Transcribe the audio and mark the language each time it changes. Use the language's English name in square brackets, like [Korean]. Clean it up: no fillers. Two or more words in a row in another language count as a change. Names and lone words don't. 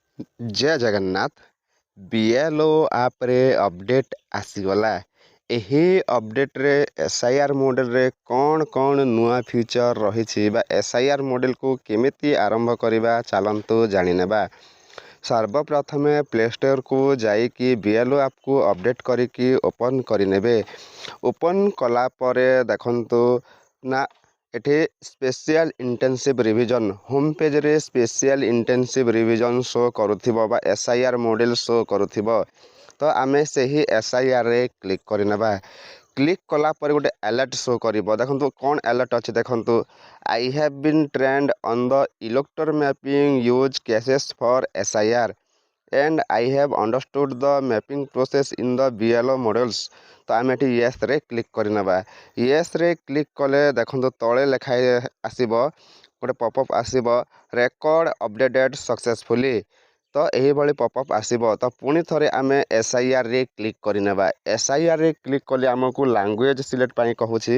[Odia] ଜୟ ଜଗନ୍ନାଥ। ବିଏଲଓ ଆପ୍ ରେ ଅପଡେଟ୍ ଆସିଗଲା। ଏହି ଅପଡ଼େଟ୍ରେ SIR ମଡ଼େଲରେ କ'ଣ ନୂଆ ଫିଚର୍ ରହିଛି ବା SIR ମଡ଼େଲକୁ କେମିତି ଆରମ୍ଭ କରିବା ଚାଲନ୍ତୁ ଜାଣିନେବା। ସର୍ବପ୍ରଥମେ ପ୍ଲେ ଷ୍ଟୋରକୁ ଯାଇକି BLO ଆପ୍କୁ ଅପଡ଼େଟ୍ କରିକି ଓପନ୍ କରିନେବେ। ଓପନ୍ କଲା ପରେ ଦେଖନ୍ତୁ ନା ଏଠି [English] special intensive revision home [Odia] ପେଜ୍ରେ [English] special intensive revision show [Odia] କରୁଥିବ ବା SIR ମଡ଼େଲ୍ ଶୋ କରୁଥିବ। ତ ଆମେ ସେହି SIRରେ କ୍ଲିକ୍ କରିନେବା। କ୍ଲିକ୍ କଲା ପରେ ଗୋଟେ ଆଲର୍ଟ ଶୋ କରିବ। ଦେଖନ୍ତୁ କ'ଣ ଆଲର୍ଟ ଅଛି ଦେଖନ୍ତୁ। [English] I have been trained on the elector mapping use cases for SIR and I have understood the mapping process in the BLO models। [Odia] ତ ଆମେ ଏଠି ୟେସ୍ରେ କ୍ଲିକ୍ କରିନେବା। ୟେସ୍ରେ କ୍ଲିକ୍ କଲେ ଦେଖନ୍ତୁ ତଳେ ଲେଖା ଆସିବ ଗୋଟେ ପପଅପ୍ ଆସିବ [English] record updated successfully. [Odia] ତ ଏହିଭଳି ପପଅପ୍ ଆସିବ। ତ ପୁଣି ଥରେ ଆମେ SIRରେ କ୍ଲିକ୍ କରିନେବା। SIRରେ କ୍ଲିକ୍ କଲେ ଆମକୁ [English] language select [Odia] ପାଇଁ କହୁଛି।